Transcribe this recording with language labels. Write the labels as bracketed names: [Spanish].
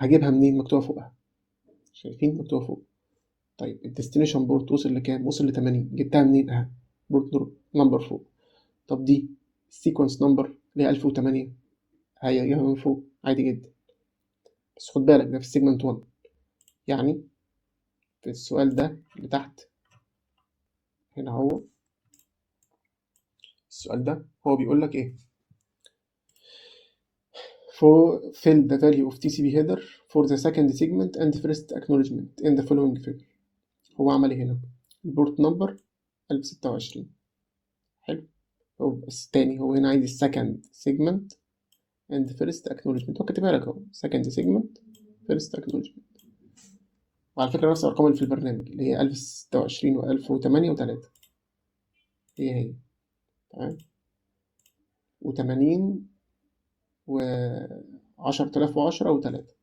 [Arabic] هجيبها منين؟ مكتوبه فوقها، شايفين مكتوبه فوق. طيب الديستنيشن بورت وصل لكام؟ وصل ل 80. جبتها منين؟ اهي بورت نمبر فوق. طب دي السيكونس نمبر اللي هي 1008، هي من فوق عادي جدا. بس خد بالك ده في السيجمنت 1. يعني في السؤال ده اللي تحت هنا، هو السؤال ده هو بيقول لك ايه؟ [English] for fill the value of TCP header for the second segment and first acknowledgement in the following figure. [Arabic] هو عمل ايه هنا؟ البورت نمبر 1026. حلو. هو بس تاني هو هنا عايز السكند سيجمنت [English] and first acknowledgement. [Arabic] هو كاتبها لك اهو [English] second segment first acknowledgement. [Arabic] وعلى فكرة نفس الأرقام اللي في البرنامج اللي هي 1026 و 1008 و3 هي تمام، و80 و 10010 و3.